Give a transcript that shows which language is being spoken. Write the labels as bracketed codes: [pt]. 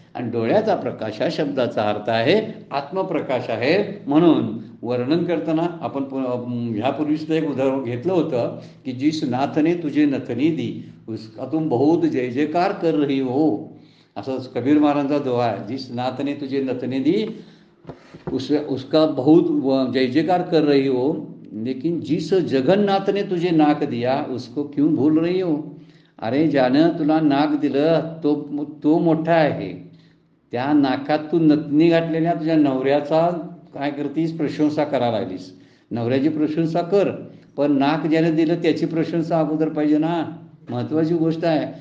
[mr] आणि डोळ्याचा प्रकाश ह्या शब्दाचा अर्थ आहे आत्मप्रकाश आहे. म्हणून वर्णन करताना आपण ह्यापूर्वी सुद्धा एक उदाहरण घेतलं होतं की [hi] जिस नाथने तुझे नथनी दी उसका तुम बहुत जय जयकार कर रही हो. [mr] असं कबीर महाराजांचा दोहा आहे. [hi] जिस नाथने तुझे नथनी दी उसका बहुत जय जयकार कर रही हो, लेकिन जिस जगन्नाथ ने तुझे नाक दिया उसको क्यों भूल रही हो. [mr] अरे ज्यानं तुला नाक दिलं तो मोठा आहे. त्या नाकात तू नथनी घातलेल्या तुझ्या नवऱ्याचा काय करतीस? प्रशंसा करायला लागलीस. नवऱ्याची प्रशंसा कर, पण नाक ज्याने दिलं त्याची प्रशंसा अगोदर पाहिजे ना. महत्त्वाची गोष्ट आहे.